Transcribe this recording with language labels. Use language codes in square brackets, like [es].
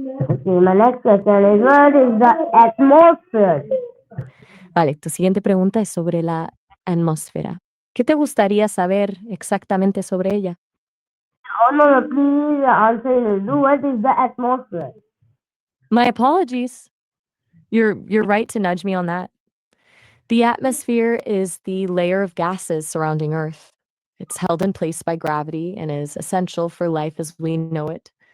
[en] Okay, my next question is what is the atmosphere? [es] Vale, tu siguiente pregunta es sobre la atmósfera. ¿Qué te gustaría saber exactamente sobre ella? [en] Oh no, no, please answer it. What is the atmosphere? My apologies. You're right to nudge me on that. The atmosphere is the layer of gases surrounding Earth. It's held in place by gravity and is essential for life as we know it.